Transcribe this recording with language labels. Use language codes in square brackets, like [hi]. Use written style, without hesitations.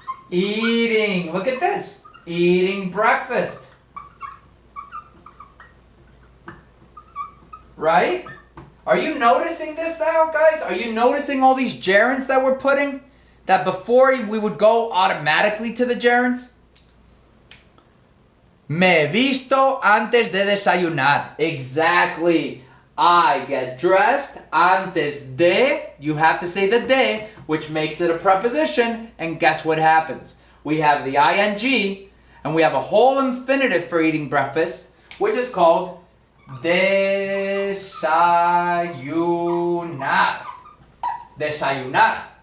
[en] Eating. Look at this. Eating breakfast. Right? Are you noticing this now, guys? Are you noticing all these gerunds that we're putting? That before we would go automatically to the gerunds? [es] Me visto antes de desayunar. [en] Exactly. I get dressed [es] antes de. [en] You have to say the de, which makes it a preposition. And guess what happens? We have the ing, and we have a whole infinitive for eating breakfast, which is called desayunar. Desayunar.